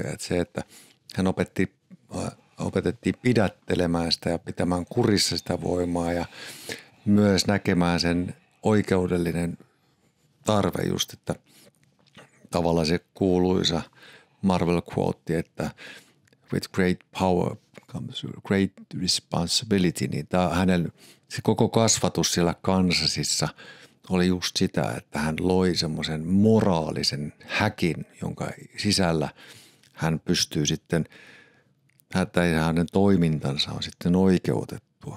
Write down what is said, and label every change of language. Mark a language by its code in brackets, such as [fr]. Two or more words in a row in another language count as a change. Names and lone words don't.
[fi] Että se, että hän opetettiin pidättelemään sitä ja pitämään kurissa sitä voimaa ja myös näkemään sen oikeudellinen tarve just, että tavallaan se kuuluisa Marvel quote, että [en] with great power comes great responsibility, [fi] niin tämä hänen se koko kasvatus siellä Kansasissa oli just sitä, että hän loi semmoisen moraalisen häkin, jonka sisällä hän pystyy sitten, hänen toimintansa on sitten oikeutettua.